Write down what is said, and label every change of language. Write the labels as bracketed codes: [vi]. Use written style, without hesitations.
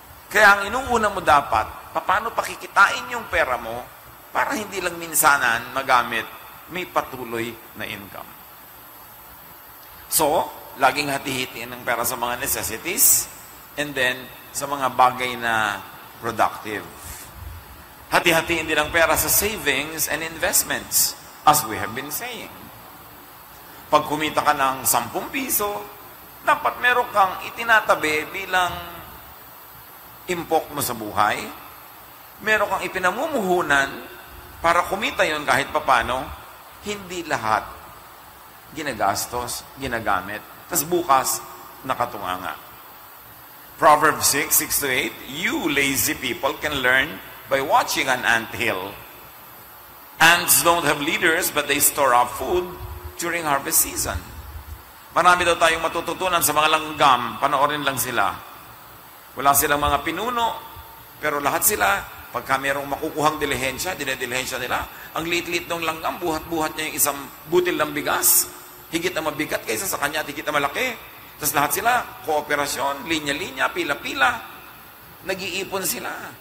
[tl] Kaya ang inuuna mo dapat, paano pakikitain yung pera mo, para hindi lang minsanan magamit, may patuloy na income. So, laging hati-hitiin ng pera sa mga necessities, and then sa mga bagay na productive. Hati-hatiin din ang pera sa [en] savings and investments, as we have been saying. [tl] Pag kumita ka ng 10 piso, dapat meron kang itinatabi bilang impok mo sa buhay. Meron kang ipinamumuhunan para kumita yon kahit papano. Hindi lahat ginagastos, ginagamit. Tapos bukas, nakatunganga. [en] Proverbs 6:6-8, you lazy people can learn by watching an anthill. Ants don't have leaders, but they store up food during harvest season. [tl] Marami daw tayong matututunan sa mga langgam, panoorin lang sila. Wala silang mga pinuno, pero lahat sila, pagka mayroong makukuhang dilihensya, dinedilihensya nila, ang liit-liit ng langgam, buhat-buhat niya yung isang butil ng bigas. Higit na mabigat kaysa sa kanya at higit na malaki. Tapos lahat sila, kooperasyon, linya-linya, pila-pila. Nag-iipon sila.